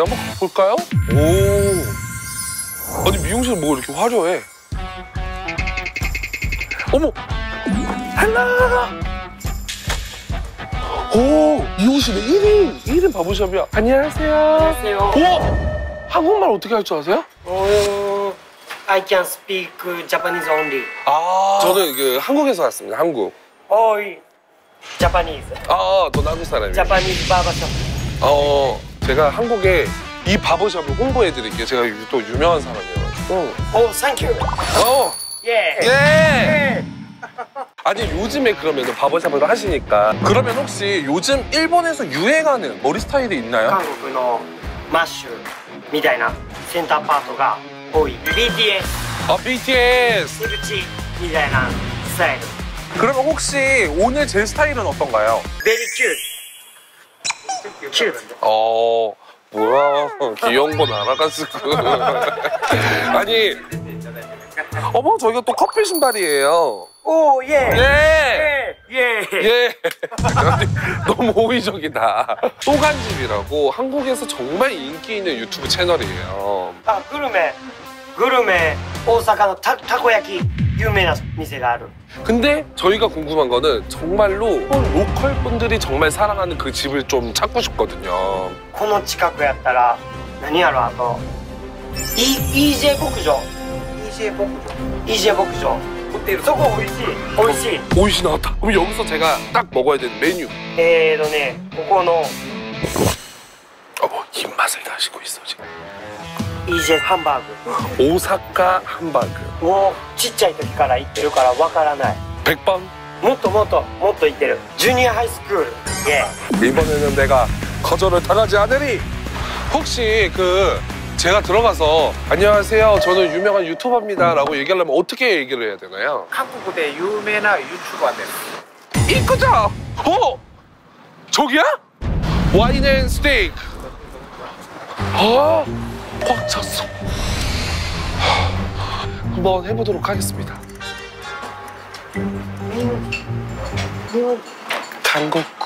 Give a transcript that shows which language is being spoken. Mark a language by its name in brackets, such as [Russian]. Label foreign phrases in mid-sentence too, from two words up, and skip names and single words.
[Korean] 한번 가볼까요? 오. 아니, 미용실 뭐 이렇게 화려해. 어머! 헬라! 오, 미용실에 1인 바버샵이야. 안녕하세요. 안녕하세요. 오! 한국말 어떻게 할 줄 아세요? [English] I can speak Japanese only. [Korean] 저는 그 한국에서 왔습니다. 한국. [English] Oi, Japanese. [Korean] 저 한국 사람이에요. [English] Japanese barbershop. [Korean] 제가 한국에 이 바버샵을 홍보해드릴게요. 제가 또 유명한 사람이어가지고. [English] Oh, thank you. Yeah. [Korean] 예! 아니 요즘에 그러면 바버샵을 하시니까 그러면 혹시 요즘 일본에서 유행하는 머리 스타일이 있나요? [Japanese] 韓国のマッシュみたいなセンターパートが多い BTS BTS! 井口みたいなスタイル [Korean] 그러면 혹시 오늘 제 스타일은 어떤가요? [English] Very cute. Cute. [Korean] 뭐야 귀여운 건 알아가지고 아니 어머 저희가 또 커플 신발이에요. [English] Oh, yeah. [Korean] 예! [English] Yeah. [Korean] 예! 아니, 너무 호의적이다. 또간집이라고 한국에서 정말 인기 있는 유튜브 채널이에요. [Japanese] あ、グルメ大阪のたこ焼き有名な店がある [Korean] 근데 저희가 궁금한 거는 정말로 로컬 분들이 정말 사랑하는 그 집을 좀 찾고 싶거든요. [Japanese] この近くやったら何やろあと EJ 牧場 EJ 牧場そこ美味しい美味しい [Korean] 오이시 나왔다. 그럼 여기서 제가 딱 먹어야 되는 메뉴. [Japanese] ねここの [Korean] 입맛을 다시고 있어 지금. [Japanese] EJ ハンバーグ [Korean] 오사카 함바그. [Japanese] もうちっちゃい時から行ってるからわからない [Korean] 100번. [Japanese] もっと行ってる [English] junior high school [Japanese] 예. [Korean] 이번에는 내가 거절을 당하지 않으리. 혹시 그 제가 들어가서 안녕하세요, 저는 유명한 유튜버입니다 라고 얘기하려면 어떻게 얘기를 해야 되나요? [Japanese] 韓国で有名な 유튜버です [Korean] 이거죠? 저기야? 와인 앤 스테이크. 꽉 찼어. 한번 해보도록 하겠습니다. 간국구.